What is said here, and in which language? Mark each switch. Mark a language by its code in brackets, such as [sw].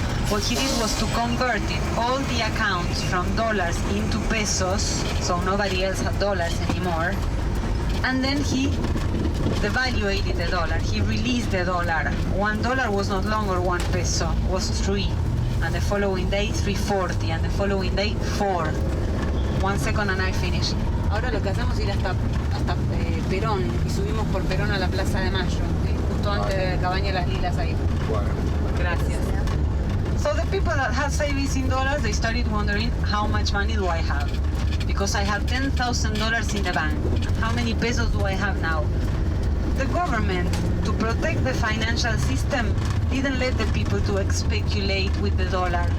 [en] What he did was to convert all the accounts from dollars into pesos, so nobody else had dollars anymore, and then he devaluated the dollar. He released the dollar. $1 was no longer 1 peso, was 3, and the following day 3.40, and the following day 4. 1 second and I finish. [es] Ahora lo que hacemos es ir hasta Perón y subimos por Perón a la Plaza de Mayo, ¿sí? Justo antes de Cabaña Las Lilas ahí. Gracias. [en] So the people that had savings in dollars, they started wondering, how much money do I have? Because I had $10,000 in the bank. How many pesos do I have now? The government, to protect the financial system, didn't let the people to speculate with the dollar.